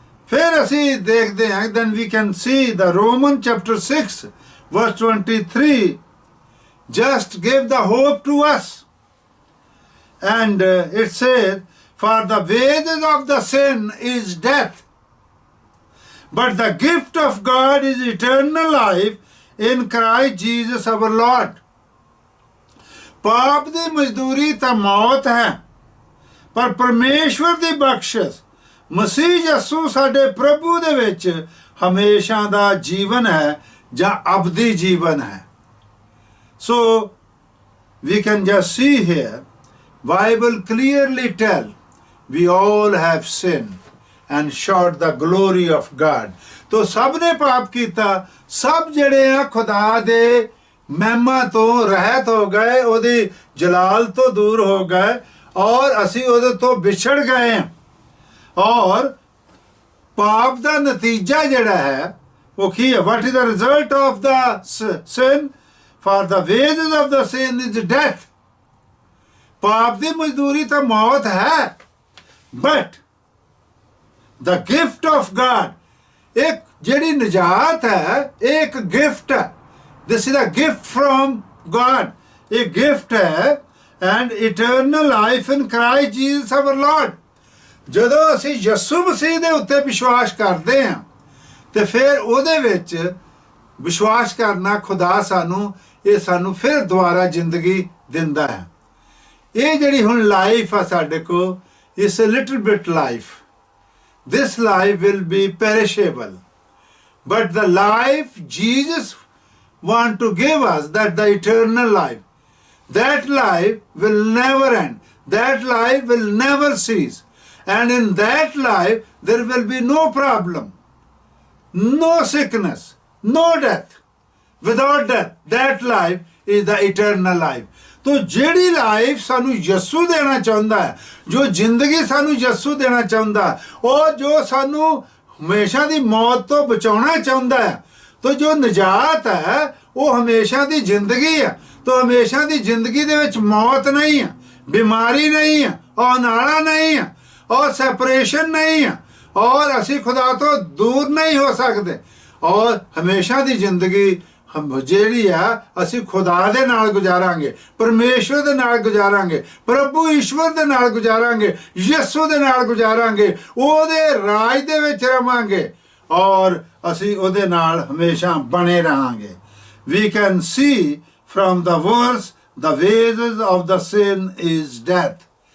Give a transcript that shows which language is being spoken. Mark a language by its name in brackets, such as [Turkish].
[Punjabi] ਫਿਰ ਅਸੀਂ ਦੇਖਦੇ ਹਾਂ, [English] then we can see the Romans chapter 6 verse 23 just give the hope to us, and it says, for the wages of the sin is death, but the gift of God is eternal life in Christ Jesus our Lord। [Punjabi] ਪਾਪ ਦੀ ਮਜ਼ਦੂਰੀ ਤਾਂ ਮੌਤ ਹੈ, ਪਰ ਪਰਮੇਸ਼ਵਰ ਦੀ ਬਖਸ਼ਿਸ਼ ਮਸੀਹ ਯਸੂ ਸਾਡੇ ਪ੍ਰਭੂ ਦੇ ਵਿੱਚ ਹਮੇਸ਼ਾ ਦਾ ਜੀਵਨ ਹੈ ਜਾਂ ਅਬਦੀ ਜੀਵਨ ਹੈ। [English] So we can just see here, Bible clearly tell we all have sinned and short the glory of God। [Hindi] तो सब ने पाप कीता, [Punjabi] सब ਜਿਹੜੇ ਆ ਖੁਦਾ ਦੇ ਮਹਿਮਾ ਤੋਂ ਰਹਿਤ ਹੋ ਗਏ, ਉਹਦੀ ਜਲਾਲ ਤੋਂ ਦੂਰ ਹੋ ਗਏ ਔਰ ਅਸੀਂ ਉਹਦੇ ਤੋਂ ਵਿਛੜ ਗਏ ਹਾਂ। ਔਰ ਪਾਪ ਦਾ ਨਤੀਜਾ ਜਿਹੜਾ ਹੈ ਉਹ ਕੀ ਹੈ? [English] What is the result of the sin? For the wages of the sin is death। [Punjabi] ਪਾਪ ਦੀ ਮਜ਼ਦੂਰੀ ਤਾਂ ਮੌਤ ਹੈ, [English] but the gift of God, [Punjabi] ਇੱਕ ਜਿਹੜੀ ਨਜਾਤ ਹੈ ਇਹ ਇੱਕ ਗਿਫਟ ਹੈ। [English] this is a gift from God, [Punjabi] ਇਹ ਗਿਫਟ ਹੈ। [English] And eternal life in Christ Jesus our Lord. [Punjabi] ਜਦੋਂ ਅਸੀਂ ਯਿਸੂ ਮਸੀਹ ਦੇ ਉੱਤੇ ਵਿਸ਼ਵਾਸ ਕਰਦੇ ਹਾਂ ਤੇ ਫਿਰ ਉਹਦੇ ਵਿੱਚ ਵਿਸ਼ਵਾਸ ਕਰਨਾ ਖੁਦਾ ਸਾਨੂੰ ਫਿਰ ਦੁਬਾਰਾ ਜ਼ਿੰਦਗੀ ਦਿੰਦਾ ਹੈ। ਇਹ ਜਿਹੜੀ ਹੁਣ ਲਾਈਫ ਆ ਸਾਡੇ ਕੋਲ, ਇਸ a little bit life, [English] this life will be perishable, but the life Jesus want to give us, that the eternal life, that life will never end, that life will never cease, and in that life there will be no problem, no sickness, no death. Without death, that life is the eternal life. [Punjabi] तो ਜਿਹੜੀ life ਸਾਨੂੰ ਯਿਸੂ ਦੇਣਾ ਚਾਹੁੰਦਾ ਹੈ, ਜੋ ਜ਼ਿੰਦਗੀ ਸਾਨੂੰ ਯਿਸੂ ਦੇਣਾ ਚਾਹੁੰਦਾ, ਉਹ ਜੋ ਸਾਨੂੰ ਹਮੇਸ਼ਾ ਦੀ ਮੌਤ ਤੋਂ ਬਚਾਉਣਾ ਚਾਹੁੰਦਾ ਹੈ, [Hindi] तो जो निजात है वो हमेशा की जिंदगी है। तो हमेशा की जिंदगी दे विच मौत नहीं है, बीमारी नहीं है, औनाड़ा नहीं है, और सैपरेशन नहीं है, और असी खुदा तो दूर नहीं हो सकते। और हमेशा की जिंदगी हम [Punjabi] ਜਿਹੜੀ ਆ ਅਸੀਂ खुदा ਦੇ ਨਾਲ ਗੁਜ਼ਾਰਾਂਗੇ, परमेश्वर ਦੇ ਨਾਲ ਗੁਜ਼ਾਰਾਂਗੇ, प्रभु ईश्वर ਦੇ ਨਾਲ ਗੁਜ਼ਾਰਾਂਗੇ, ਯਿਸੂ ਦੇ ਨਾਲ ਗੁਜ਼ਾਰਾਂਗੇ, ਉਹਦੇ ਰਾਜ ਦੇ ਵਿੱਚ ਰਵਾਂਗੇ, और ਅਸੀਂ ਉਹਦੇ ਨਾਲ ਹਮੇਸ਼ਾ ਬਣੇ ਰਹਾਂਗੇ। [English] We can see from the verse, the wages of the sin is death।